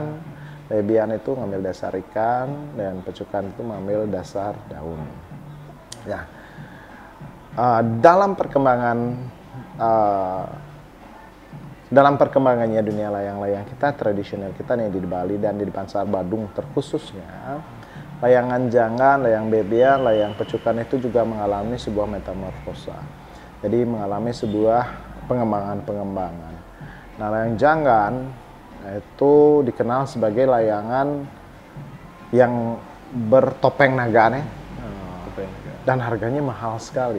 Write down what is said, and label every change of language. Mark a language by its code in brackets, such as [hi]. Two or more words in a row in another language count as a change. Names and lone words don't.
[id] Bebean itu ngambil dasar ikan dan pecukan itu mengambil dasar daun. Ya, dalam perkembangannya dunia layang-layang kita tradisional kita nih di Bali dan di Pansar Badung terkhususnya, layangan janggan, layang bebean, layang pecukan itu juga mengalami sebuah metamorfosa. Jadi mengalami sebuah pengembangan. Nah, layang janggan itu dikenal sebagai layangan yang bertopeng naga nih, dan harganya mahal sekali.